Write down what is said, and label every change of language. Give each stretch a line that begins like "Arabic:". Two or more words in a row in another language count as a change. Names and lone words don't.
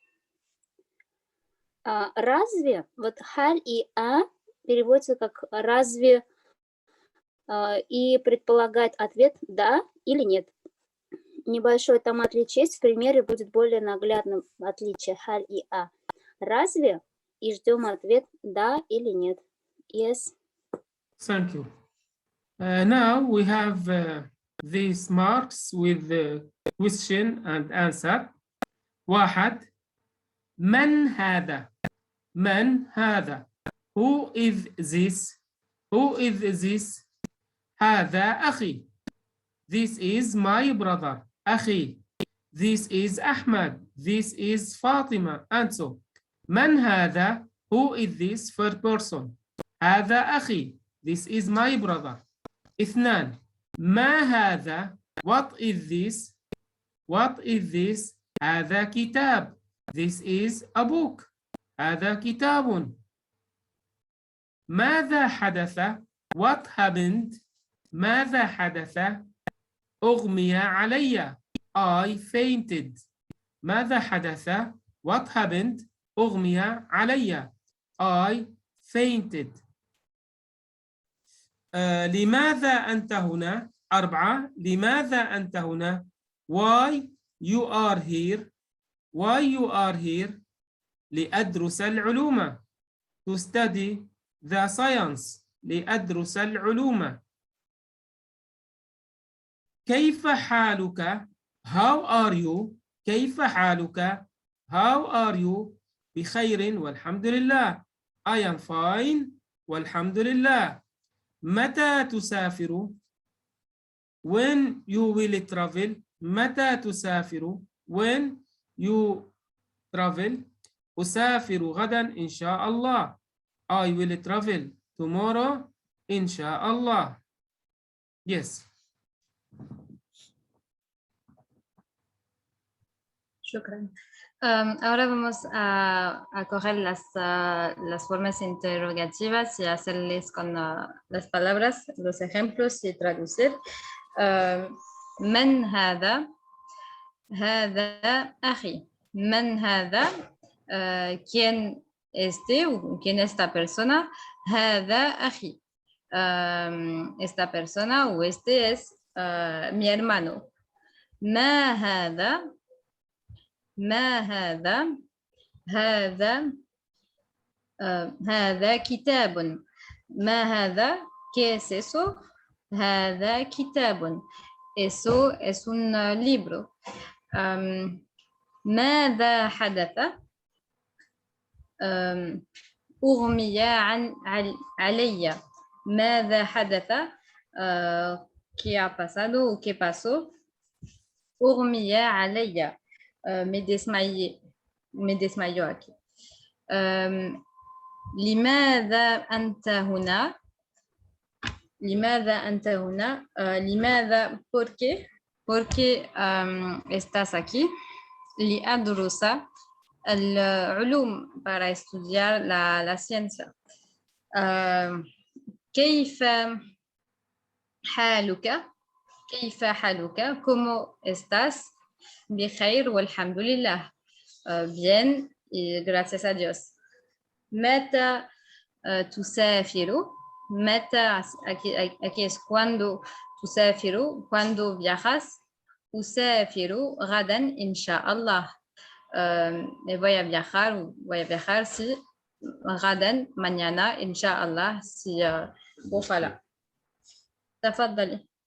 Russian: разве, вот халь и переводится как разве и предполагает ответ да или нет. Небольшое там отличие есть, в примере будет более наглядным отличие халь и разве и ждем ответ да или нет.
English: Yes. Thank you. Now we have these marks with the question and answer.
Arabic: واحد من هذا؟ من هذا؟
English: Who is this? Who is this?
Arabic: هذا أخي.
English: This is my brother. أخي. This is Ahmad. This is Fatima. And so,
Arabic: من هذا?
English: Who is this third person?
Arabic: هذا أخي.
English: This is my brother.
Arabic: اثنان. ما هذا?
English: What is this? What is this?
Arabic: هذا كتاب.
English: This is a book.
Arabic: هذا كتاب. ماذا حدث؟
English: What happened?
Arabic: ماذا حدث؟ أغمي علي.
English: I fainted.
Arabic: ماذا حدث؟
English: What happened?
Arabic: أغمي علي.
English: I fainted.
Arabic: لماذا أنت هنا؟ أربعة. لماذا أنت هنا؟
English: Why you are here? Why you are here?
Arabic: لأدرس العلوم.
English: To study the science.
Arabic: لأدرس العلوم. كيف حالك؟
English: How are you?
Arabic: كيف حالك؟
English: How are you?
Arabic: بخير والحمد لله.
English: I am fine
Arabic: والحمد لله. متى تسافر؟
English: When you will travel.
Arabic: متى تسافر؟
English: When you travel.
Arabic: أسافر غدا إن شاء الله.
English: I will travel tomorrow
Arabic: إن شاء الله.
English: Yes. Shukran.
Spanish: Ahora vamos a coger las formas interrogativas y hacerles con las palabras, los ejemplos y traducir.
Arabic: من هذا؟ هذا أخي. من هذا?
Spanish: ¿Quién este o quién es esta persona
Arabic: هذا أخي
Spanish: esta persona o este es mi hermano
Arabic: ما هذا هذا كتاب ما هذا
Spanish: ¿qué es eso?
Arabic: هذا كتاب
Spanish: eso es un libro
Arabic: ماذا حدث أغمي علي ماذا حدث
Spanish: ¿qué ha pasado o qué pasó
Arabic: أغمي علي
Spanish: me desmayó aquí
Arabic: لماذا أنت هنا لماذا
Spanish: ¿por qué estás aquí
Arabic: لأدرس العلوم
Spanish: para estudiar la ciencia كيف حالك ¿cómo estás
Arabic: بخير والحمد لله
Spanish: bien y gracias a Dios
Arabic: متى تسافر متى
Spanish: aquí es cuando تسافر cuando viajas
Arabic: أسافر غدا إن شاء الله
Spanish: voy a viajar si غدا mañana
Arabic: إن شاء الله
Spanish: si ojalá تفضلي